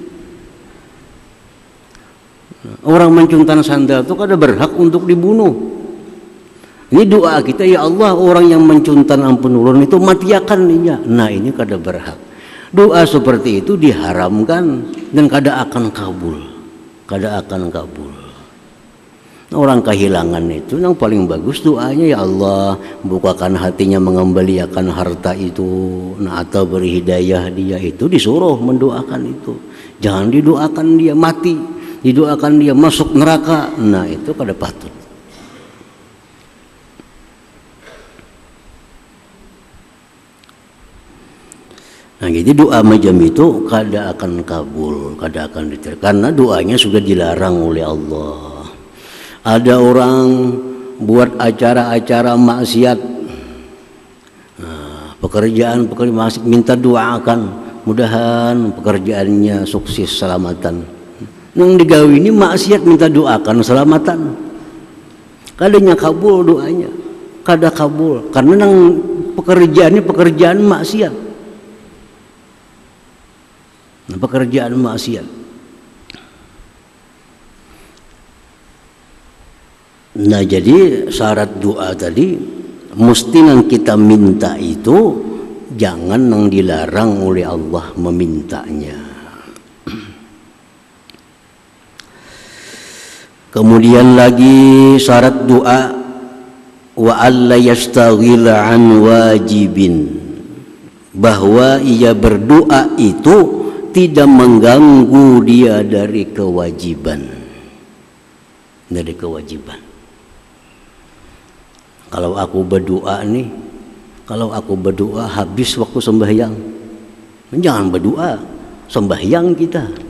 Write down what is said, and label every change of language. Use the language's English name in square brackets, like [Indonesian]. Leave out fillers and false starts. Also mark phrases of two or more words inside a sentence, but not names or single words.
[Indonesian] Orang mencuntan sandal itu kada berhak untuk dibunuh. Ini doa kita, ya Allah, orang yang mencuntan [Banjar] ampun ulun [Indonesian] itu matiakan dia. Nah, ini kada berhak. Doa seperti itu diharamkan dan kada akan kabul. Kada akan kabul. Orang kehilangan itu yang paling bagus doanya, ya Allah, bukakan hatinya mengembalikan harta itu, nah, atau beri hidayah dia. Itu disuruh mendoakan itu. Jangan didoakan dia mati, didoakan dia masuk neraka. Nah, itu kada patut. Nah, jadi doa macam itu kada akan kabul, kada akan diterima, karena doanya sudah dilarang oleh Allah. Ada orang buat acara-acara maksiat, nah, pekerjaan maksiat, minta doakan, mudahan pekerjaannya sukses selamatan. [Banjar] Nang digawe ini maksiat minta doakan selamatan, kadanya kabul doanya, kada kabul, karena nang pekerjaannya pekerjaan maksiat. [Indonesian] Nah, pekerjaan maksiat. Nah, jadi syarat doa tadi mesti yang kita minta itu jangan yang dilarang oleh Allah memintanya. Kemudian lagi syarat doa [Arabic] wa alla yastaghila an wajibin, [Indonesian] bahwa ia berdoa itu tidak mengganggu dia dari kewajiban. Dari kewajiban. Kalau aku berdoa nih, kalau aku berdoa habis waktu sembahyang, jangan berdoa, sembahyang kita.